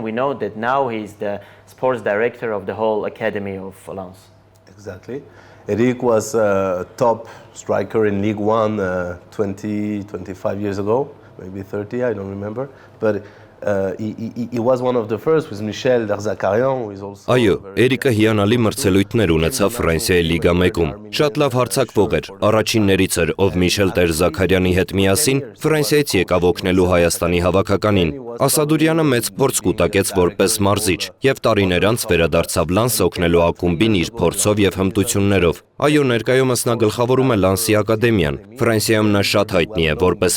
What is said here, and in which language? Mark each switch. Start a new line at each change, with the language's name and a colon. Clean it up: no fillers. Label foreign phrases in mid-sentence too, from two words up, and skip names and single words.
English: We know that now he's the sports director of the whole academy of Lens. Exactly. Erik was a top striker in League One 25 years ago, maybe 30, I don't remember. But he was one of the first with Michel Zakarian, who is also.
Armenian: Այո, Էրիկը հիանալի մրցելույթներ ունեցավ Ֆրանսիայի լիգա 1-ում։ Շատ լավ հարձակվող էր։ Առաջիններից էր, ով Միշել Զաքարյանի հետ միասին Ֆրանսիայից եկավ օգնելու Հայաստանի հավաքականին։ Ասադուրյանը մեծ փորձ կուտակեց որպես մարզիչ եւ տարիներ անց վերադարձավ Լանս օգնելու ակումբին իր փորձով եւ հմտություններով։ Այո, ներկայումս նա գլխավորում է Լանսի ակադեմիան։ Ֆրանսիայում նա շատ հայտնի է որպես